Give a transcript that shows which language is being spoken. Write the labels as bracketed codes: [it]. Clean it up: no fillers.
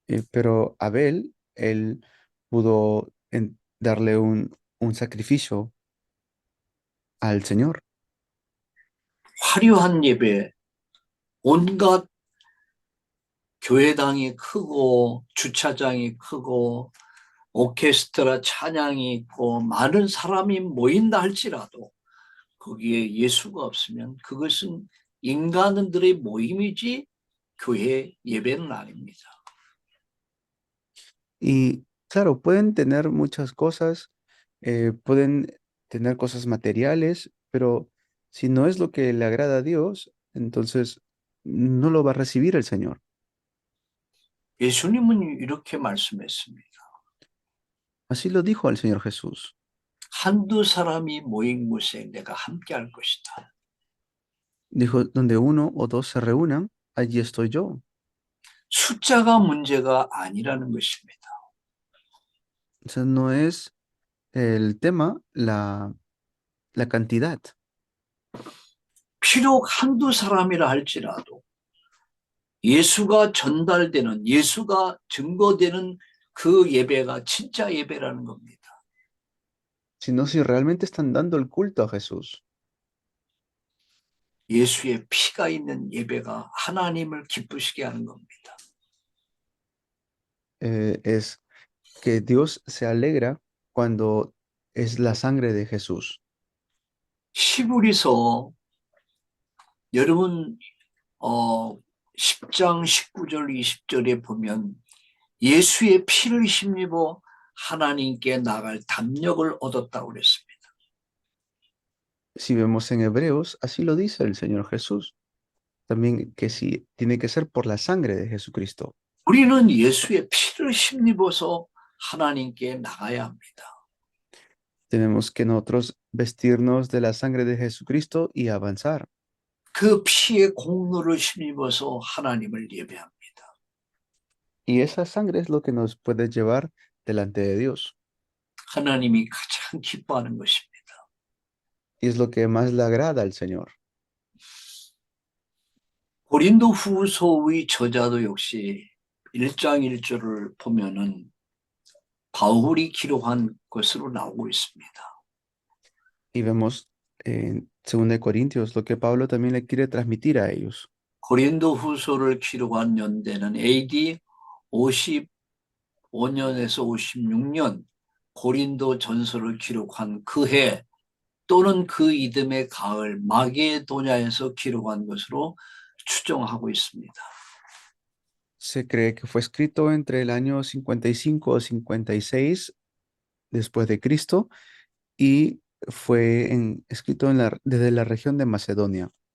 [es] pero Abel, él pudo darle un sacrificio al Señor. [ko] 화려한 예배, 온갖 교회당이 크고 주차장이 크고 오케스트라 찬양이 있고 많은 사람이 모인다 할지라도 거기에 예수가 없으면 그것은 인간들의 모임이지 교회 예배는 아닙니다. [es] Y claro, pueden tener muchas cosas, pueden tener cosas materiales, pero si no es lo que le agrada a Dios, entonces no lo va a recibir el Señor. [ko] 예수님은 이렇게 말씀했습니다. [es] Así lo dijo el Señor Jesús. [ko] 한두 사람이 모인 곳에 내가 함께 할 것이다. [es] Dijo, donde uno o dos se reúnan, allí estoy yo. [ko] 숫자가 문제가 아니라는 것입니다. [es] O sea, no es el tema la cantidad. [ko] 비록 한두 사람이라 할지라도 예수가 전달되는, 예수가 증거되는 그 예배가 진짜 예배라는 겁니다. [es] Sino si realmente están dando el culto a Jesús. [ko] 예수의 피가 있는 예배가 하나님을 기쁘시게 하는 겁니다. [es] Es que Dios se alegra cuando es la sangre de Jesús. [ko] 히브리서 여러분 10장 19절 20절에 보면 예수의 피를 힘입어 하나님께 나갈 담력을 얻었다고 그랬습니다. [es] Si vemos en Hebreos, así lo dice el Señor Jesús. También que sí, tiene que ser por la sangre de Jesucristo. [ko] 우리는 예수의 피를 힘입어서 하나님께 나가야 합니다. [es] Tenemos que nosotros vestirnos de la sangre de Jesucristo y avanzar. [ko] 그 피의 공로를 힘입어서 하나님을 예배합니다. [es] Y esa sangre es lo que nos puede llevar delante de Dios. [ko] 하나님이 가장 기뻐하는 것입니다. [es] Y es lo que más le agrada al Señor. [ko] 고린도 후서의 저자도 역시 1장 1절을 보면은 바울이 기록한 것으로 나오고 있습니다. [es] Y vemos en 2 Corintios lo que Pablo también le quiere transmitir a ellos. [ko] 고린도 후서를 기록한 연대는 AD 55년에서 56년 고린도 전서를 기록한 그 해 또는 그 이듬해 가을 마게도냐에서 기록한 것으로 추정하고 있습니다. [es] Se cree que fue escrito entre el año 55 o 56 después de Cristo y fue escrito desde la región de Macedonia.